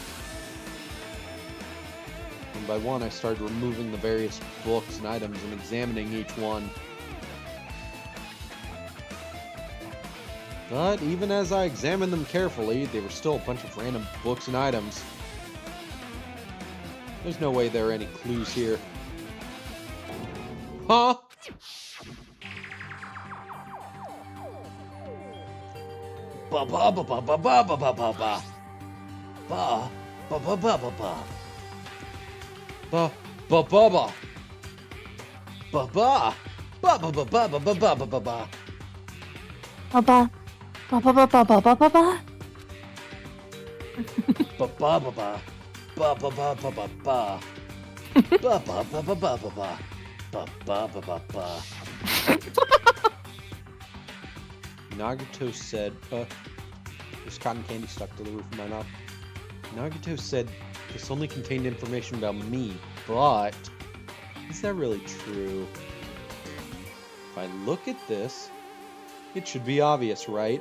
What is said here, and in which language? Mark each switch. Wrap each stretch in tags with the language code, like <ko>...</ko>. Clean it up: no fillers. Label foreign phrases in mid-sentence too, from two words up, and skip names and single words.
<en>One by one, I started removing the various books and items and examining each one. But even as I examined them carefully, they were still a bunch of random books and items. There's no way there are any clues here. Huh? Ba ba ba ba ba ba ba ba ba ba. Ba ba ba ba ba ba. Ba ba ba ba. Ba ba. Ba ba ba ba ba ba ba ba ba ba. Ba ba ba ba ba ba ba ba ba. Ba ba ba ba. Ba ba ba ba ba ba. Ba ba ba ba ba ba ba. Ba ba ba ba ba. Nagato said, there's cotton candy stuck to the roof of my mouth. Nagato said this only contained information about me, but is that really true? If I look at this, it should be obvious, right?</en>